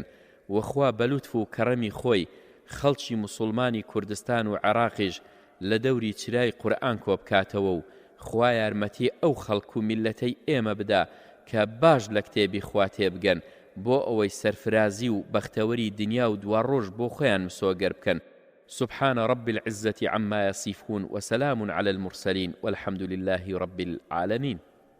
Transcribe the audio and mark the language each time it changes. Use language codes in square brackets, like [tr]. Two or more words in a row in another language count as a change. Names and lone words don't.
[ckb] وخوا بە لوتف و کەڕەمی خۆی خەڵکی موسڵمانی کوردستان و عێراقیش لە دەوری چرای قورئان کۆبکاتەوە و خوا یارمەتی ئەو خەڵک و میلەتەی ئێمە بدا کە باش لە کتێبی خوا تێبگەن بۆ ئەوەی سەرفرازی و بەختەوەری دنیا و دوڕۆژ بۆ خۆیان مسۆگەر بکەن. [ar] سبحان رب العزة عما يصفون وسلام على المرسلين والحمد لله رب العالمين.